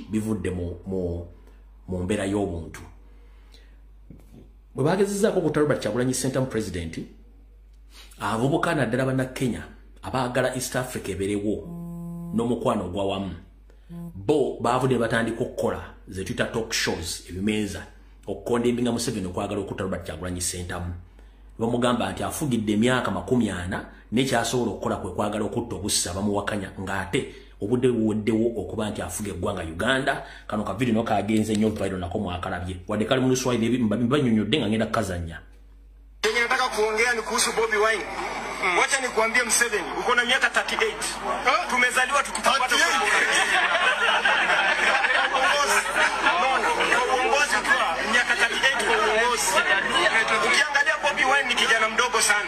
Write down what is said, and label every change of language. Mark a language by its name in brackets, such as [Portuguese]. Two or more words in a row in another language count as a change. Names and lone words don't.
[Ganda] Bivudde mu mbeera y'obuntu. Bwe bagezezzaako okutta Robert Kyagulanyi Ssentamu President, abavubuka naddala bannakenya abaagala East Africa eberewo n'omukwano ogwawamu bo baavudde batandika okukola ze tuyita [English] talk shows [Ganda] ebimeeza okukondembinga Museveni okwagala okutta Robert Kyagulanyi Ssentamu. Bamugamba nti afugidde emyaka 40 n'ekyasobola okukola kwe kwagala okutta obussa bamuwakanya ng'ate obudde buweddewo okuba nti afuga eggwanga Uganda. Kano ka video kagenze nnyo viral nako mwakalabye wadde kali mu Luswayiri mbanyonyodde nga ngenda kazanya. [Swahili] Yenye nataka kuongea ni kuhusu Bobi Wine. Wacha nikuambie Museveni, uko na miaka 38. Tumezaliwa tukipata uongozi kwa miaka 38 kwa uongozi. Ukiangalia Bobi Wine ni kijana mdogo sana.